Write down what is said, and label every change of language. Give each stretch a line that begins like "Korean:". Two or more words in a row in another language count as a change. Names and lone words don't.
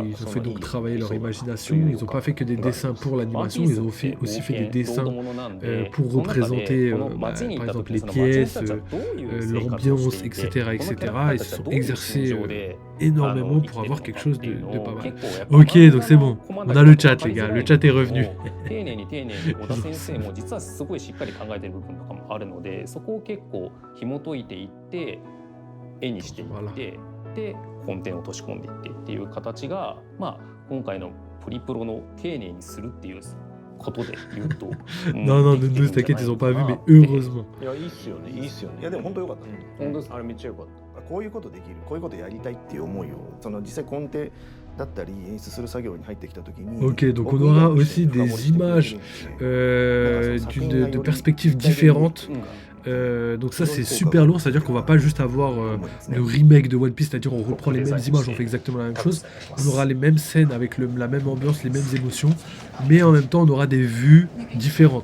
French: Ils ont fait donc travailler leur imagination, ils n'ont pas fait que des dessins pour l'animation, ils ont aussi fait des dessins pour représenter par exemple les pièces, l'ambiance, etc. Ils se sont exercés énormément pour avoir quelque chose de pas mal. Ok, donc c'est bon, on a le chat les gars, le chat est revenu.
Japanese: 丁寧に丁寧に小田先生も実はすごいしっかり考えてる部分とかもあるので、そこを結構紐解いていって絵にしていってでコンテンツを落とし込んでいってっていう形が、まあ今回のプリプロの丁寧にするっていうことで言うと
French: Non, nous t'inquiète, ils ont pas vu, mais heureusement.
Japanese: いやいいっすよね、いいっすよね。いやでも本当良かった、本当です。あれめっちゃ良かった。こういうことできる、こういうことやりたいっていう思いをその実際コンテだったり演出する作業に入ってきた時に
French: Ok, donc on aura aussi des images de perspectives différentes. Donc ça c'est super lourd, c'est-à-dire qu'on va pas juste avoir le remake de One Piece, c'est-à-dire on reprend les mêmes images, on fait exactement la même chose, on aura les mêmes scènes avec la même ambiance, les mêmes émotions, mais en même temps on aura des vues différentes.